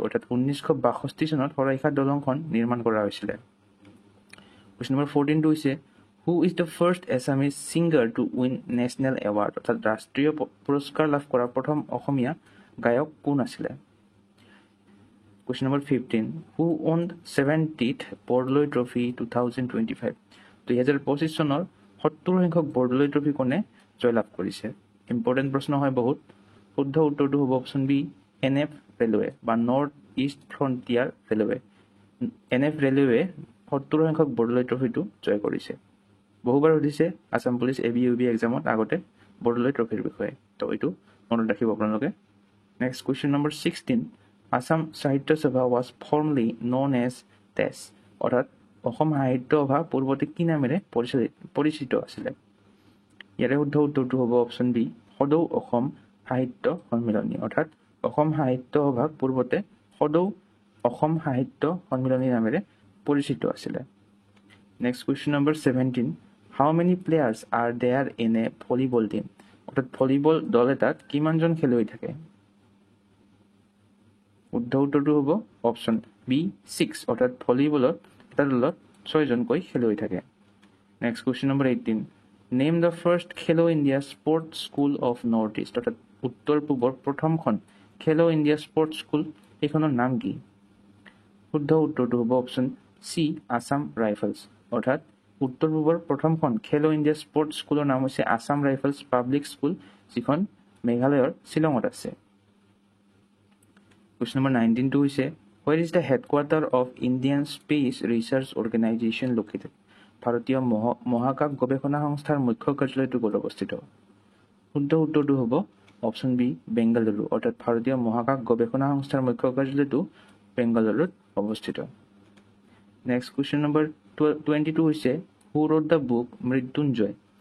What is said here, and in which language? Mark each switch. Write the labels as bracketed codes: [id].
[as] অৰ্থাৎ 1962 চনত শৰাইঘাট দলংখন নিৰ্মাণ কৰা হৈছিলে। [en] question number 14টো [as] হৈছে [en] who is the first Assamese singer to win national award [as] অৰ্থাৎ ৰাষ্ট্ৰীয় পুৰস্কাৰ লাভ কৰা প্ৰথম অসমীয়া গায়ক কোন আছিলে? [en] Question number 15. Who won 70th Bordoloi Trophy 2025? [as] 2025 চনৰ 70 সংখ্যক বৰদলৈ ট্ৰফি কোনে জয়লাভ কৰিছে? ইম্পৰ্টেণ্ট প্ৰশ্ন হয় বহুত। শুদ্ধ উত্তৰটো হ'ব অপশ্যন বি NF ৰেলৱে বা north east frontier railway. NF railway 70 সংখ্যক বৰদলৈ ট্ৰফিটো জয় কৰিছে। বহুবাৰ সুধিছে আছাম পুলিচ ABUB এক্সামত আগতে বৰদলৈ ট্ৰফিৰ বিষয়ে, তো এইটো মনত ৰাখিব আপোনালোকে। [en] Next question number 16. Assam Sahitya Sabha was formerly known as TES, [as] অৰ্থাৎ অসম সাহিত্য সভা পূৰ্বতে কি নামেৰে পৰিচিত আছিলে? ইয়াৰে শুদ্ধ উত্তৰটো হ'ব অপশ্যন বি সদৌ অসম সাহিত্য সন্মিলনী, অৰ্থাৎ অসম সাহিত্য সভা পূৰ্বতে সদৌ অসম সাহিত্য সন্মিলনী নামেৰে পৰিচিত আছিলে। [en] Next question number 17. How many players are there in a volleyball team? [as] অৰ্থাৎ ভলীবল দল এটাত কিমানজন খেলুৱৈ থাকে? শুদ্ধ উত্তৰটো হ'ব অপশ্যন বি 6, অৰ্থাৎ ভলীবলত এটা দলত 6জনকৈ খেলুৱৈ থাকে। [en] Next question number 18. Name the first Khelo India sports school of north east, [as] অৰ্থাৎ উত্তৰ পূবৰ প্ৰথমখন খেলো ইণ্ডিয়া স্পৰ্টছ স্কুল, সেইখনৰ নাম কি? শুদ্ধ উত্তৰটো হ'ব অপশ্যন চি আছাম ৰাইফলছ, অৰ্থাৎ উত্তৰ পূবৰ প্ৰথমখন খেলো ইণ্ডিয়া স্পৰ্টছ স্কুলৰ নাম হৈছে আছাম ৰাইফলছ পাব্লিক স্কুল, যিখন মেঘালয়ৰ শ্বিলঙত আছে। [en] Question number 19 [as] হৈছে [en] Where is the headquarter of Indian Space Research Organization located? [as] ভাৰতীয় মহাকাশ গৱেষণা সংস্থাৰ মুখ্য কাৰ্যালয়টো ক'ত অৱস্থিত? শুদ্ধ উত্তৰটো হ'ব অপশ্যন বি বেংগালুৰু, অৰ্থাৎ ভাৰতীয় মহাকাশ গৱেষণা সংস্থাৰ মুখ্য কাৰ্যালয়টো বেংগালুৰুত অৱস্থিত। [en] next question number 22 [as] হৈছে [en] Who wrote the book Mrityunjay?